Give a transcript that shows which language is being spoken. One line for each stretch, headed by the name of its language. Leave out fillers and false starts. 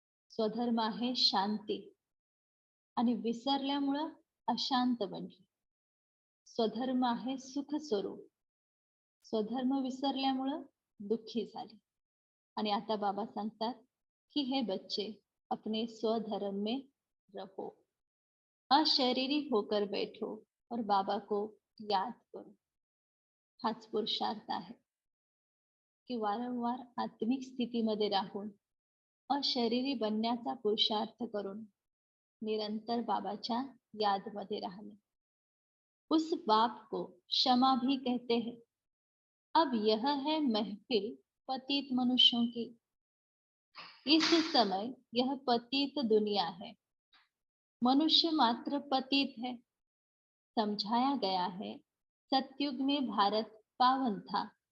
Marathi: स्वधर्म आहे शांती आणि विसरल्यामुळं अशांत बनली। स्वधर्म आहे सुख स्वरूप, स्वधर्म विसरल्यामुळं दुःखी झाली। आणि आता बाबा सांगतात कि
Hindi: हे बच्चे अपने स्वधर्म में रहो, अशरीरी होकर बैठो और बाबा को याद करो।
Marathi: हाच पुरुषार्थ आहे की वारंवार आत्मिक स्थितीमध्ये राहून अशरीरी बनण्याचा पुरुषार्थ करून निरंतर बाबाच्या याद मध्ये राहणे।
Hindi: उस बाप को क्षमा भी कहते हैं। अब यह है महफिल पतित मनुष्यों की। इस समय यह पतित दुनिया है। मनुष्य मात्र पतित है। समझाया गया है सतयुग में भारत पावन था।